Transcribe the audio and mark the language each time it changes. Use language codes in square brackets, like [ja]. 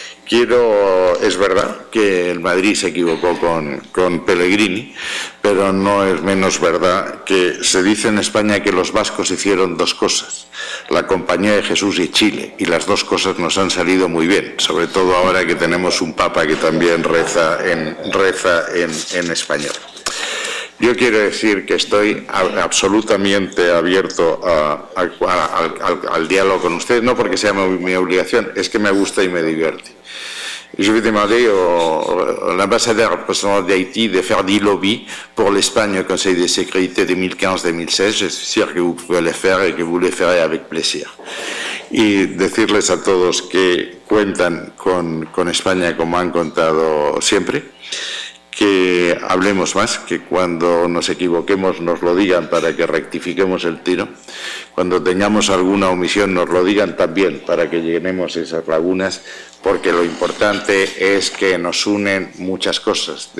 [es] Es verdad que el Madrid se equivocó con Pellegrini, pero no es menos verdad que se dice en España que los vascos hicieron dos cosas, la Compañía de Jesús y Chile, y las dos cosas nos han salido muy bien, sobre todo ahora que tenemos un Papa que también reza en español. Yo quiero decir que estoy absolutamente abierto al diálogo con ustedes, no porque sea mi obligación, es que me gusta y me divierte. [fr] Je vais demander à l'ambassadeur représentant d'Haïti de faire du lobby pour l'Espagne au Conseil de sécurité 2015-2016. Je suis sûr que vous pouvez le faire et que vous le ferez avec plaisir. [es] Y decirles a todos que cuentan con España como han contado siempre, que hablemos más, que cuando nos equivoquemos nos lo digan para que rectifiquemos el tiro, cuando tengamos alguna omisión nos lo digan también para que llenemos esas lagunas, porque lo importante es que nos unen muchas cosas.